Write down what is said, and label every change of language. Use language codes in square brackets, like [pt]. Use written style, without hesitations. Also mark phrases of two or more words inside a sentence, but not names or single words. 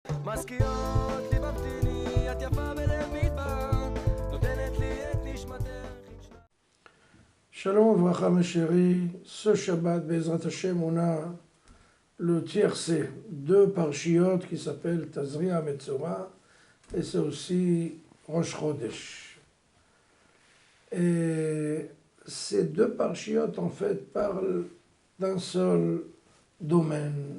[he] מזכירות לי במתיני, את יפה בלב מדבר, נותנת לי את נשמתך. שלום וברכה [fr] mes chéris, ce Shabbat [he] בעזרת השם [fr] on a le tiercé, deux parchiot qui s'appellent Tazria Metzora et c'est aussi [he] ראש חודש. [fr] Et ces deux parchiotes en fait parlent d'un seul domaine.